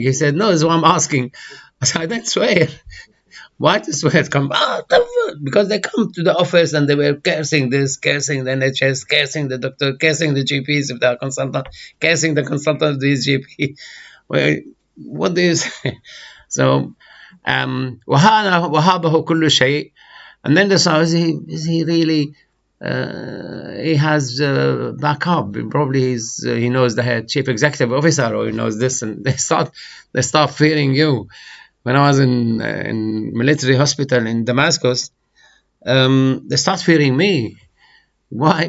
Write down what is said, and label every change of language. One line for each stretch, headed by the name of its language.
English: He said, no, that's what I'm asking. I said, I don't swear. Why the swear come? Because they come to the office and they were cursing this, cursing the NHS, cursing the doctor, cursing the GPs if they are consultant, cursing the consultant of these GP. Well, what do you say? So,
Arabic: وهابه كل شيء.
English: And then the is he really, he has backup. Probably he knows the chief executive officer, or he knows this, and they start fearing you. When I was in military hospital in Damascus, they start fearing me. Why?